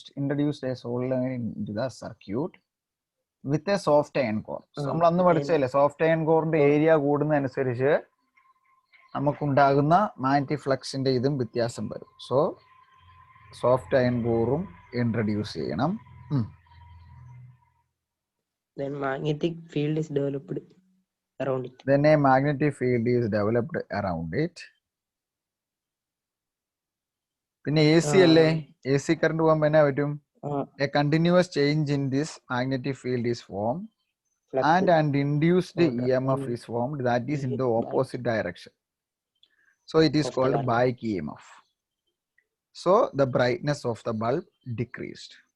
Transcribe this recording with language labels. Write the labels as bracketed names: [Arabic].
[English] Introduced a solenoid into the circuit with a soft iron core. [Malayalam] നമ്മൾ അന്ന് പഠിച്ചല്ലേ, soft iron കോറിന്റെ area കൂടുന്നതനുസരിച്ച് നമുക്കുണ്ടാകുന്ന magnetic ഫ്ലക്സിന്റെ ഇതും വ്യത്യാസം വരും. സോ സോഫ്റ്റ് അയൺ കോറും ഇൻട്രൊഡ്യൂസ് ചെയ്യണം. [English] Then magnetic field is developed around it. Then a magnetic field is developed around it. [Malayalam] പിന്നെ A C അല്ലേ, A C current പോകുമ്പോൾ എന്നാ പറ്റും? [English] A continuous change in this magnetic field is formed and induced EMF is formed that is in the opposite direction. So it is called back EMF. So the brightness of the bulb decreased.